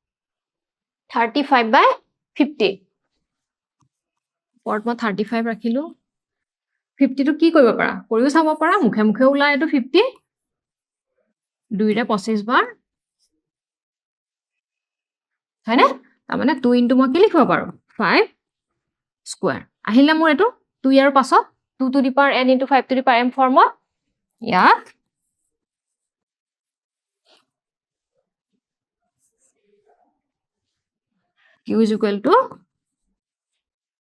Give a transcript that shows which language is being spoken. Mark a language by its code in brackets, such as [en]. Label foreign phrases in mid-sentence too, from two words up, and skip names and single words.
[as] 35/50 পৰত মই 35 ৰাখিলো 50 টো কি কৰিব পাৰা কৰিও চাব পাৰা মুখে মুখে ওলাই এটো 50 2 ৰে 25 বাৰ হয়নে তাৰ মানে 2 into মই কি লিখিব পাৰো 5 স্কয়াৰ আহিলে মোৰ এটো 2 ইয়াৰ পাছত [en] 2 to the power n into 5 to the power m [as] ফৰ্মত ইয়াত [en] q is equal to